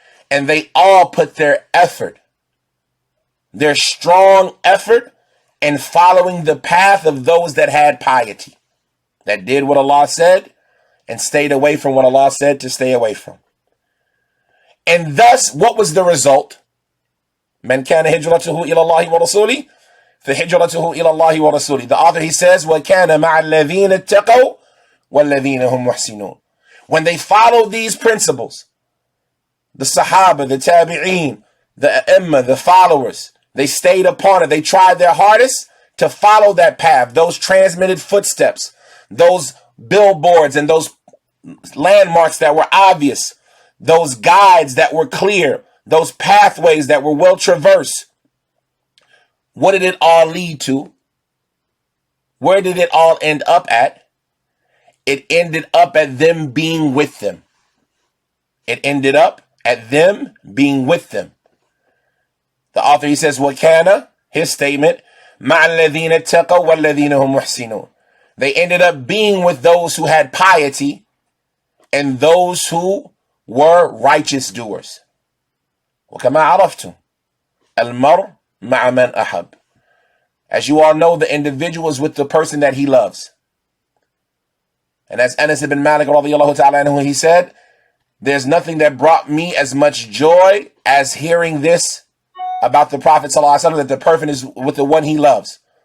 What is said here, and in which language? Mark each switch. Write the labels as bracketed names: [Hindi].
[English] And they all put their effort, their strong effort in following the path of those that had piety, that did what Allah said and stayed away from what Allah said to stay away from. And thus, what was the result? [Arabic] مَنْ كَانَ هِجْرَتُهُ إِلَى اللَّهِ وَرَسُولِهِ فَهِجْرَتُهُ إِلَى اللَّهِ وَرَسُولِهِ. [English] The author, he says, [Arabic] وَكَانَ مَعَ الَّذِينَ اتَّقَوْا وَالَّذِينَ هُمْ مُحْسِنُونَ. [English] When they followed these principles, the Sahaba, the Tabi'een, the A'imma, the followers, they stayed upon it. They tried their hardest to follow that path, those transmitted footsteps, those billboards and those landmarks that were obvious, those guides that were clear, those pathways that were well traversed. What did it all lead to? Where did it all end up at? It ended up at them being with them. It ended up at them being with them. The author, he says, [Arabic] وَكَانَ, [English] his statement, [Arabic] مَعَ الَّذِينَ اتَّقَوْا وَالَّذِينَ هُمْ مُحْسِنُونَ. [English] They ended up being with those who had piety and those who were righteous doers. [Arabic] وَكَمَا عَرَفْتُمْ الْمَرْءُ مَعَ مَنْ أَحَبَّ. [English] As you all know, the individual is with the person that he loves. And as Anas ibn Malik radiyallahu ta'ala anhu, he said, there's nothing that brought me as much joy as hearing this about the Prophet sallallahu alaihi wasallam, that the person is with the one he loves.